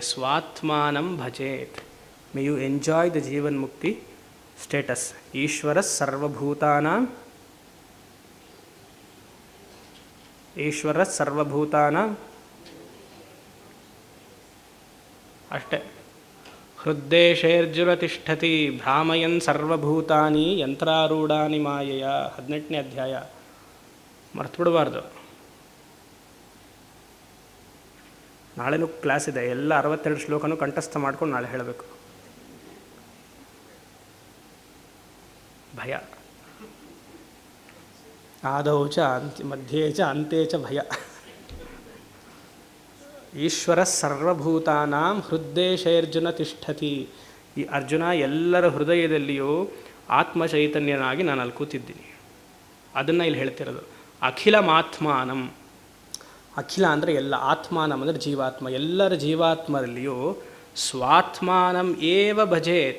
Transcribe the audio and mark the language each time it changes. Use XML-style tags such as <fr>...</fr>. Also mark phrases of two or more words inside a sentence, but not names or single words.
<sa>ಸ್ವಾತ್ಮಾನಂ ಭಜೇತ್.</sa> <en>May you enjoy the</en> <sa>ಜೀವನ್ ಮುಕ್ತಿ</sa> <en>status.</en> <sa>ಈಶ್ವರ ಸರ್ವಭೂತಾನಾಂ ಅಷ್ಟೇ. ಹೃದ್ದೇಶೇರ್ಜುನ ತಿಷ್ಠತಿ ಭ್ರಾಮಯನ್ ಸರ್ವಭೂತಾನಿ ಯಂತ್ರಾರೂಢಾನಿ ಮಾಯೆಯ.</sa> <kn>18ನೇ ಅಧ್ಯಾಯ, ಮರ್ತುಬಿಡಬಾರ್ದು. ನಾಳೆನೂ ಕ್ಲಾಸ್ ಇದೆ, ಎಲ್ಲ 62 ಶ್ಲೋಕನೂ ಕಂಠಸ್ಥ ಮಾಡ್ಕೊಂಡು ನಾಳೆ ಹೇಳಬೇಕು.</kn> <sa>ಭಯ ಆದೌ ಚ ಮಧ್ಯೆ ಚ ಅಂತೆ ಚ ಭಯ. ಈಶ್ವರ ಸರ್ವಭೂತಾನಾಂ ಹೃದ್ದೇಶೇರ್ಜುನ ತಿಷ್ಠತಿ.</sa> <kn>ಈ ಅರ್ಜುನ ಎಲ್ಲರ ಹೃದಯದಲ್ಲಿಯೂ ಆತ್ಮ ಚೈತನ್ಯನಾಗಿ ನಾನು ಅಲ್ಲಿ ಕೂತಿದ್ದೀನಿ. ಅದನ್ನು ಇಲ್ಲಿ ಹೇಳ್ತಿರೋದು. ಅಖಿಲಮಾತ್ಮಾನಂ. ಅಖಿಲ ಅಂದರೆ ಎಲ್ಲ, ಆತ್ಮಾನಂ ಅಂದರೆ ಜೀವಾತ್ಮ. ಎಲ್ಲರ ಜೀವಾತ್ಮರಲ್ಲಿಯೂ</kn> <sa>ಸ್ವಾತ್ಮಾನಂ ಏವ ಭಜೇತ್.</sa>